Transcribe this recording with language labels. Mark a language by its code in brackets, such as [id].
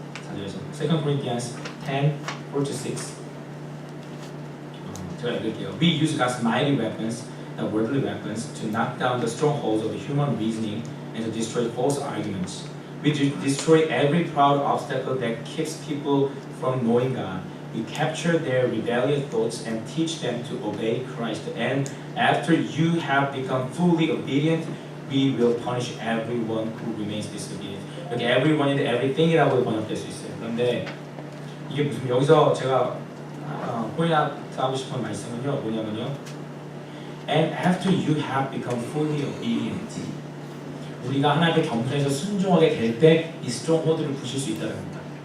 [ko] 4절에서 2 Corinthians 10, 4-6 제가 읽을게요. [en] We use God's mighty weapons, the worldly weapons, to knock down the strongholds of the human reasoning and to destroy false arguments. We destroy every proud obstacle that keeps people from knowing God. We capture their rebellious thoughts and teach them to obey Christ. And after you have become fully obedient, we will punish everyone who remains disobedient. [ko] 여기 everyone인데 everything이라고 번역될 수 있어요. 그런데 이게 무슨 여기서 제가 포인트하고 싶은 말씀은요 뭐냐면요. [en] And after you have become fully obedient, [ko] 우리가 하나님께 겸손해서 순종하게 될 때 이 스트롱홀드를 부실 수 있다는 겁니다.